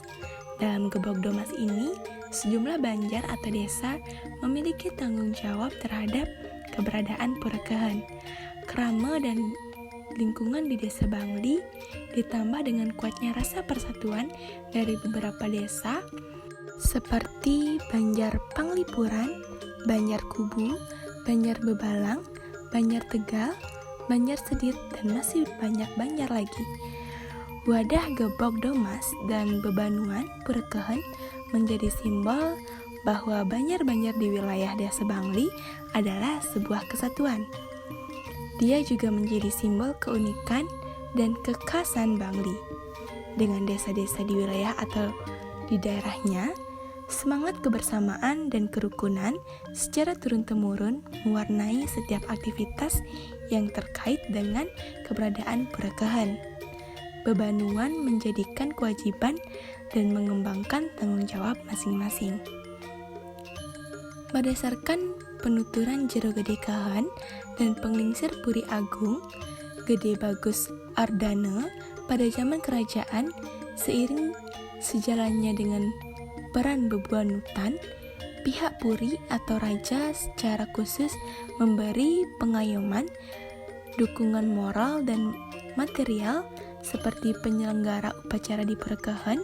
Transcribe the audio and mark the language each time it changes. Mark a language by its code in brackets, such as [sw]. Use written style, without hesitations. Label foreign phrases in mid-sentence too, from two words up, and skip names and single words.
[id] Dalam Gebok Domas ini, sejumlah banjar atau desa memiliki tanggung jawab terhadap keberadaan Purakahan. Krama dan lingkungan di Desa Bangli ditambah dengan kuatnya rasa persatuan dari beberapa desa seperti Banjar Panglipuran, Banjar Kubu, Banjar Bebalang, Banjar Tegal, Banjar Sedit, dan masih banyak banjar lagi. Wadah Gebog Domas dan Bebanuan Purekeun menjadi simbol bahwa banjar-banjar di wilayah Desa Bangli adalah sebuah kesatuan. Dia juga menjadi simbol keunikan dan kekhasan Bangli. Dengan desa-desa di wilayah atau di daerahnya, semangat kebersamaan dan kerukunan secara turun-temurun mewarnai setiap aktivitas yang terkait dengan keberadaan Purekeun. Bebanuan menjadikan kewajiban dan mengembangkan tanggung jawab masing-masing. Berdasarkan penuturan Jero Gede Keun dan Penglingsir Puri Agung, Gede Bagus Ardana pada zaman kerajaan, seiring sejalannya dengan peran Bebanutan, pihak Puri atau Raja secara khusus memberi pengayoman, dukungan moral dan material seperti penyelenggara upacara di Purekeun.